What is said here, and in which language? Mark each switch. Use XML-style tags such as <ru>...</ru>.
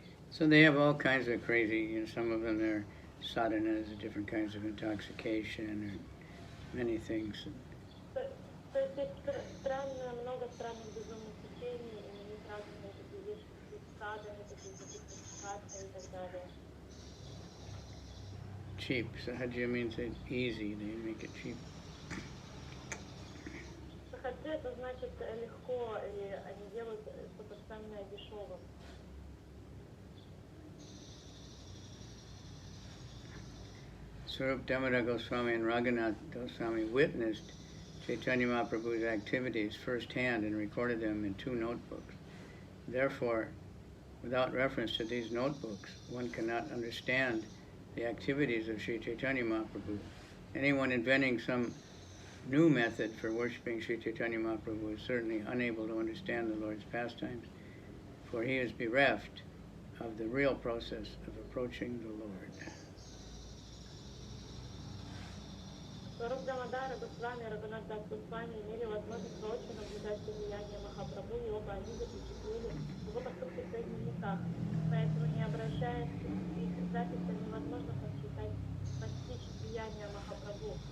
<en>So they have all kinds of crazy, some of them are sadhanas, different kinds of intoxication, or many things.</en> <ru>То есть есть много странных безумных течений, и у них разные такие вещи, такие саданы, такие интоксикации и так далее.</ru> <en>Cheap. So how do you mean say easy? They make it cheap.</en> <ru>Сахаджи это значит легко, или они делают что-то самое дешевое.</ru> <en>Swarup Damodar Goswami and Raghunath Goswami witnessed Chaitanya Mahaprabhu's activities firsthand and recorded them in 2 notebooks. Therefore, without reference to these notebooks, one cannot understand the activities of Sri Chaitanya Mahaprabhu. Anyone inventing some new method for worshipping Sri Chaitanya Mahaprabhu is certainly unable to understand the Lord's pastimes, for he is bereft of the real process of approaching the Lord.</en> <ru>Сваруп Дамодара Госвами и Рагунат Дас Госвами имели возможность воочию наблюдать влияние Махапрабху, и оба они запечатлели его поступки в своих дневниках. Поэтому, не обращаясь к их записям, невозможно постичь влияние Махапрабху.</ru>